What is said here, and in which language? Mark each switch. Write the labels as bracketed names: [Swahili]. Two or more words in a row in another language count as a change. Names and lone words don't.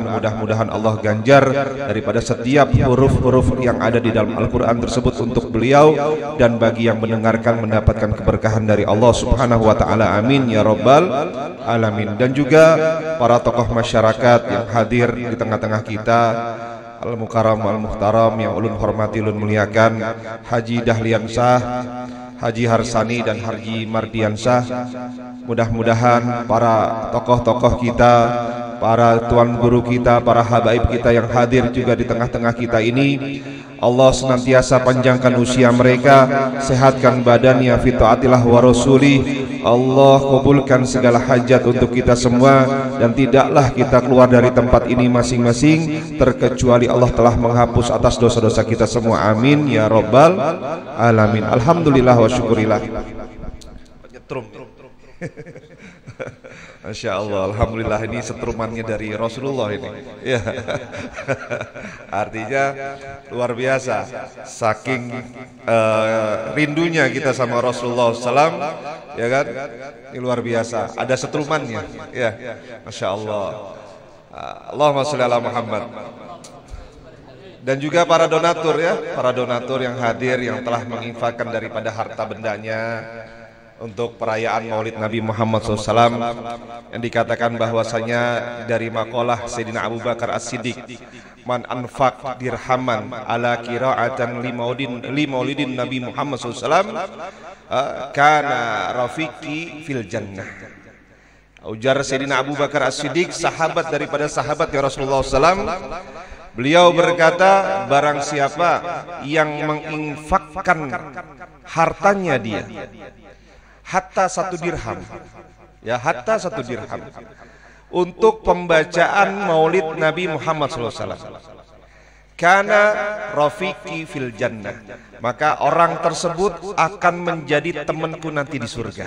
[Indonesian] Mudah-mudahan Allah ganjar daripada setiap huruf-huruf yang ada di dalam Al-Quran tersebut untuk beliau, dan bagi yang mendengarkan mendapatkan keberkahan dari Allah [Arabic] سبحانه وتعالى. آمين يا رب العالمين. [Indonesian] Dan juga para tokoh masyarakat yang hadir di tengah-tengah kita, [Arabic] المكرم المحترم [Indonesian] yang ulun hormati, ulun muliakan, Haji Dahliansah, Haji Harsani dan Haji Mardiansah. Mudah-mudahan para tokoh-tokoh kita, para tuan guru kita, para habaib kita yang hadir juga di tengah-tengah kita ini, Allah senantiasa panjangkan usia mereka, sehatkan badannya, [Arabic] في طاعة الله ورسوله. [Indonesian] Allah kabulkan segala hajat untuk kita semua, dan tidaklah kita keluar dari tempat ini masing-masing terkecuali Allah telah menghapus atas dosa-dosa kita semua. [Arabic] آمين يا رب العالمين. الحمد لله والشكر لله. ما شاء الله الحمد لله, [Indonesian] ini setrumannya dari Rasulullah ini. Ya. Artinya luar biasa, saking rindunya kita sama Rasulullah SAW, ya kan? Ini luar biasa. Ada setrumannya, ya. [Arabic] ما شاء الله. اللهم صل على محمد. [Indonesian] Dan juga para donatur, ya, para donatur yang hadir, yang telah menginfakkan daripada harta bendanya untuk perayaan Maulid Nabi Muhammad SAW, yang dikatakan bahwasanya dari makalah Sayyidina Abu Bakar As-Siddiq, [Arabic] من أنفق درهما على قراءة لمولد النبي محمد صلى الله عليه وسلم كان رفيقي في الجنة. [Indonesian] Ujar Sayyidina Abu Bakar As-Siddiq, sahabat daripada sahabatnya Rasulullah SAW, beliau berkata, barang siapa yang menginfakkan hartanya dia hatta 1 dirham, ya, hatta 1 dirham untuk pembacaan Maulid Nabi Muhammad SAW, [Arabic] كان رفيقي في الجنة, [Indonesian] maka orang tersebut akan menjadi temanku nanti di surga.